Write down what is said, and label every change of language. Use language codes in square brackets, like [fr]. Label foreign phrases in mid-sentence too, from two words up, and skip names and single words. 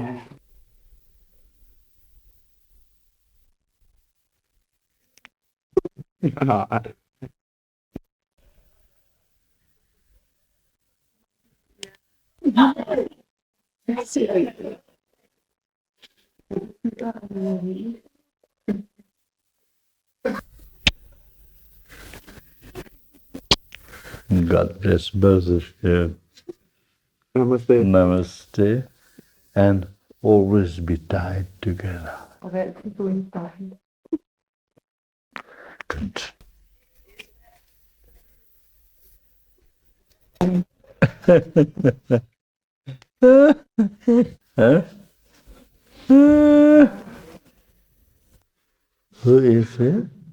[da] Nej. Jeg ser ikke. [en] God bless both of you. Namaste. Namaste. And always be tied together. [da] Og altid gå ind i bakken. [en] Good. Huh? Who is it?